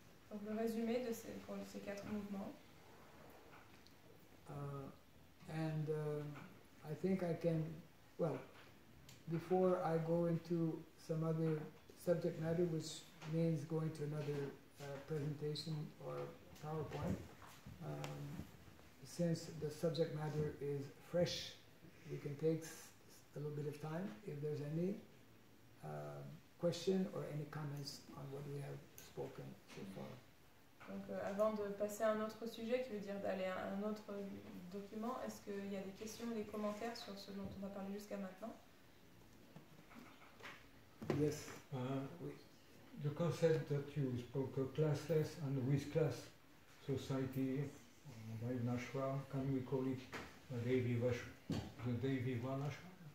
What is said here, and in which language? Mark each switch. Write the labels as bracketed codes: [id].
[fr] Donc le résumé de pour ces 4 mouvements. [en] And I think I can, well, before I go into some other subject matter, which means going to another presentation or PowerPoint, since the subject matter is fresh, we can take a little bit of time if there's any question or any comments on what we have spoken so far. [fr] Donc avant de passer à un autre sujet, qui veut dire d'aller à un autre document, est-ce qu'il y a des questions ou des commentaires sur ce dont on a parlé jusqu'à maintenant? [en] Yes. The concept that you spoke of, classless and with class society, by Nashram, can we call it the Devi Varnashram?